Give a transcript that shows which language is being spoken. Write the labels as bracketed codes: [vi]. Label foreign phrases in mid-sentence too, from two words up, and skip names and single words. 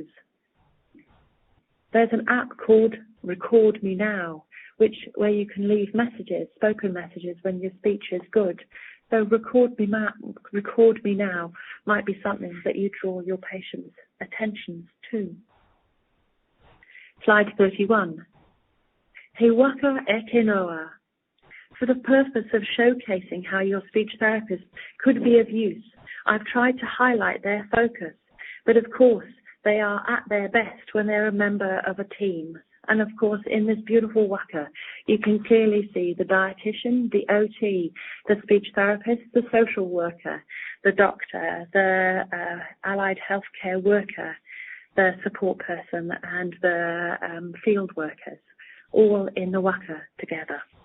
[en] There's an app called Record Me Now, where you can leave messages, spoken messages, when your speech is good. So Record Me Now might be something that you draw your patients' attentions to. Slide 31. [mi] He waka eke noa. [en] For the purpose of showcasing how your speech therapist could be of use, I've tried to highlight their focus, but of course they are at their best when they're a member of a team. And of course, in this beautiful waka, you can clearly see the dietitian, the OT, the speech therapist, the social worker, the doctor, the allied healthcare worker, the support person, and the field workers, all in the waka together.